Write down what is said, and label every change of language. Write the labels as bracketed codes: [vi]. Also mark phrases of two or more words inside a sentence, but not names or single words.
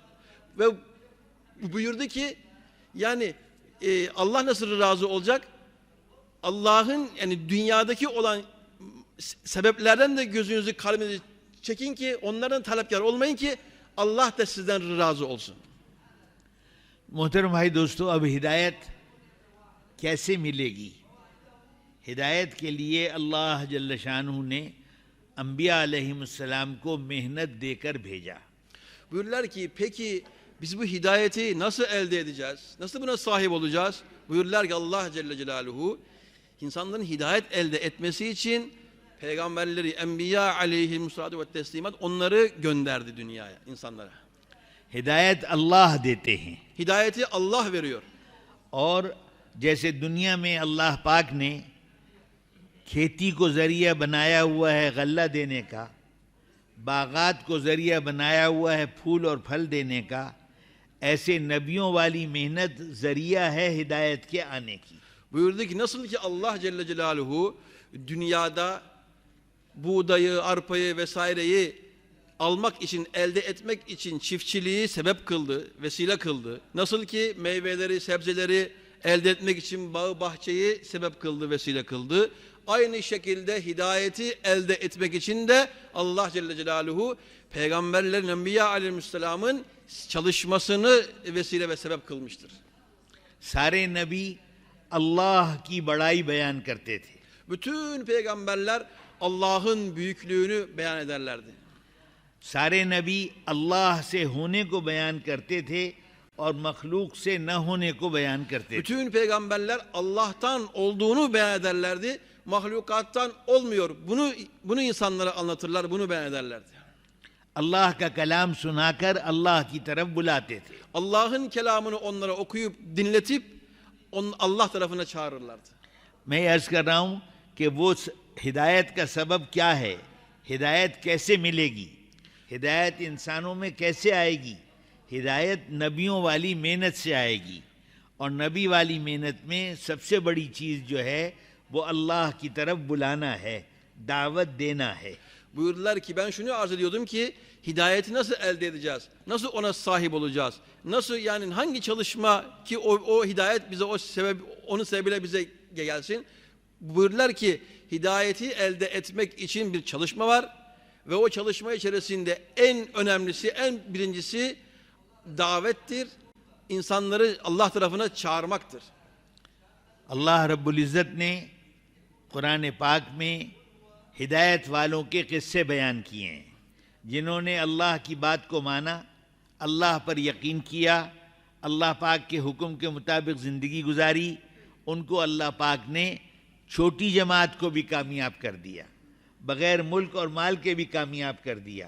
[tr] Ve buyurdu ki yani Allah nasıl razı olacak? Allah'ın yani dünyadaki olan sebeplerden de gözünüzü, kalbinizi çekin ki onlardan talepkar olmayın ki Allah da sizden razı olsun. [ur] محترم بھائی دوستو، اب ہدایت کیسے ملے گی? ہدایت کے لیے اللہ [ar] جل شأنه [ur] نے انبیاء علیہم السلام کو محنت دے کر بھیجا. [tr] Buyurdular ki peki biz bu hidayeti nasıl elde edeceğiz? Nasıl buna sahip olacağız? Buyurdular ki Allah [ar] جل جلاله [tr] insanların hidayet elde etmesi için peygamberleri, enbiya [ar] عليهم الصلاة والتسليمات [tr] onları gönderdi dünyaya, insanlara. [ur] ہدایت اللہ دیتے ہیں [tr] Hidayeti Allah veriyor. [ur] اور جیسے دنیا میں اللہ پاک نے کھیتی کو ذریعہ بنایا ہوا ہے غلہ دینے کا، باغات کو ذریعہ بنایا ہوا ہے پھول اور پھل دینے کا، ایسے نبیوں والی محنت ذریعہ ہے ہدایت کے آنے کی. [tr] Buyurdu ki nasıl ki Allah [ar] جل جلاله [tr] dünyada buğdayı, arpayı vesaireyi almak için, elde etmek için çiftçiliği sebep kıldı, vesile kıldı. Nasıl ki meyveleri, sebzeleri elde etmek için bağı, bahçeyi sebep kıldı, vesile kıldı. Aynı şekilde hidayeti elde etmek için de Allah [ar] جل جلاله [tr] peygamberlerin, enbiya aleyhisselamın çalışmasını vesile ve sebep kılmıştır. [ur] سارے نبی اللہ کی بڑائی بیان کرتے تھے. [tr] Bütün peygamberler Allah'ın büyüklüğünü beyan ederlerdi. [ur] سارے نبی اللہ سے ہونے کو بیان کرتے تھے اور مخلوق سے نہ ہونے کو بیان کرتے تھے. [tr] Bütün peygamberler Allah'tan olduğunu beyan ederlerdi. Mahlukattan olmuyor. Bunu insanlara anlatırlar, bunu beyan ederlerdi. [ur] اللہ کا کلام سنا کر اللہ کی طرف بلاتے تھے. [tr] Allah'ın kelamını onlara okuyup dinletip Allah tarafına çağırırlardı. [ur] میں عرض کر رہا ہوں کہ وہ ہدایت کا سبب کیا ہے، ہدایت کیسے ملے گی، ہدایت انسانوں میں کیسے آئے گی? ہدایت نبیوں والی محنت سے آئے گی اور نبی والی محنت میں سب سے بڑی چیز جو ہے وہ اللہ کی طرف بلانا ہے، دعوت دینا ہے. [tr] Buyurdular ki ben şunu arz ediyordum ki hidayeti nasıl elde edeceğiz? Nasıl ona sahip olacağız? Nasıl yani hangi çalışma ki o hidayet bize onun sebebiyle bize gelsin? Buyurdular ki hidayeti elde etmek için bir çalışma var ve o çalışma içerisinde en önemlisi, en birincisi davettir. İnsanları Allah tarafına çağırmaktır. [ar] الله رب العزة [ur] نے قرآن پاک میں ہدایت والوں کے قصے بیان کیے ہیں، جنہوں نے اللہ کی بات کو مانا، اللہ پر یقین کیا، اللہ پاک کے حکم کے مطابق زندگی گزاری، ان کو اللہ پاک نے چھوٹی جماعت کو بھی کامیاب کر دیا، بغیر ملک اور مال کے بھی کامیاب کر دیا.